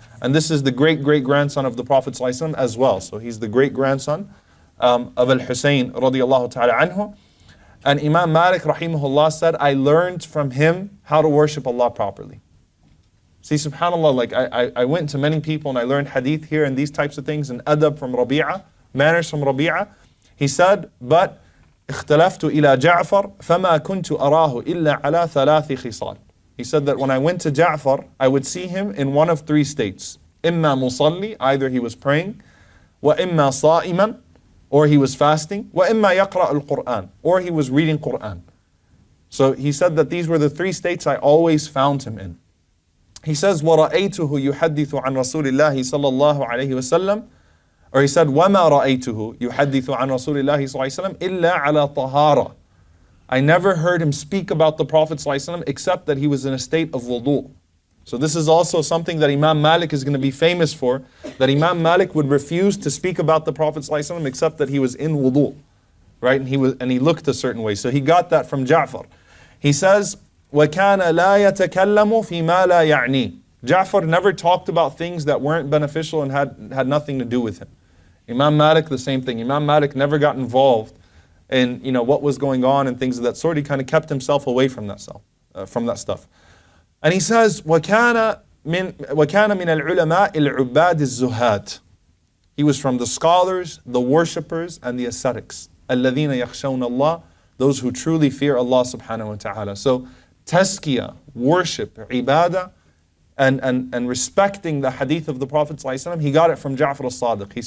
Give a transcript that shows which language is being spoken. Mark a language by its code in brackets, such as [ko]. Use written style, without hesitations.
[en] And this is the great-great-grandson of the Prophet ﷺ as well. So he's the great-grandson of Al-Husayn radiyallahu ta'ala anhu. And Imam Malik rahimahullah said, I learned from him how to worship Allah properly. See, subhanAllah, like I went to many people and I learned hadith here and these types of things and adab from Rabi'a, manners from Rabi'a. He said, but [ar] اختلفت إلى جعفر فما كنت أراه إلا على 3 خصال. [en] He said that when I went to Ja'far, I would see him in one of 3 states. [ar] إما مصلي, [en] either he was praying, [ar] وإما صائما, [en] or he was fasting, [ar] وإما يقرأ القرآن, [en] or he was reading Quran. So he said that these were the 3 states I always found him in. He says, [ar] وَرَأَيْتُهُ يُحَدِّثُ عَنْ رَسُولِ اللَّهِ صَلَّى اللَّهُ عَلَيْهِ وَسَلَّمَ. [en] Or he said, [ar] وَمَا رَأَيْتُهُ يُحَدِّثُ عَنْ رَسُولِ اللَّهِ صَلَّى اللَّهِ عَلَيْهِ وَسَلَّمَ إِلَّا عَلَى طَهَارَةٍ. [en] I never heard him speak about the Prophet ﷺ except that he was in a state of wudu. So this is also something that Imam Malik is going to be famous for, that Imam Malik would refuse to speak about the Prophet ﷺ except that he was in wudu, right? And he looked a certain way. So he got that from Ja'far. He says, [ar] وَكَانَ لَا يَتَكَلَّمُ فِي مَا لَا يَعْنِي. [en] Ja'far never talked about things that weren't beneficial and had nothing to do with him. Imam Malik, the same thing. Imam Malik never got involved in what was going on and things of that sort. He kind of kept himself away from that stuff. And he says, [ar] وَكَانَ مِنَ الْعُلَمَاءِ الْعُبَّادِ الزُّهَادِ. [en] He was from the scholars, the worshippers, and the ascetics. [ar] الَّذِينَ يَخْشَوْنَ اللَّهِ. [en] Those who truly fear Allah subhanahu wa ta'ala. So, tazkiyah, worship, ibadah, and respecting the hadith of the Prophet ﷺ, he got it from Ja'far as-Sadiq.